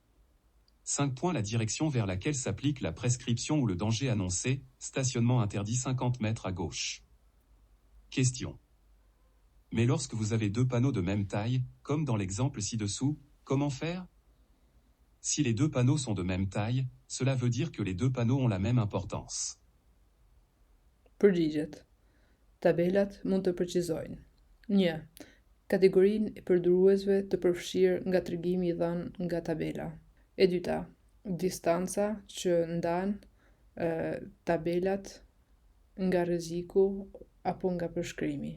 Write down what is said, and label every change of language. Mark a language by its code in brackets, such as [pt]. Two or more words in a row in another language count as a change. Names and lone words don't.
[fr] 5 points la direction vers laquelle s'applique la prescription ou le danger annoncé, stationnement interdit 50 mètres à gauche. Question. Mais lorsque vous avez 2 panneaux de même taille, comme dans l'exemple ci-dessous, comment faire? Si les 2 panneaux sont de même taille, cela veut dire que les 2 panneaux ont la même importance. [sq] Përgjigjet. Tabelat mund të përqizojnë. 1. Kategorinë e përdoruesve të përfshirë nga tregimi I dhënë nga tabela. E dyta, distanca që ndan tabelat nga rreziku apo nga përshkrimi.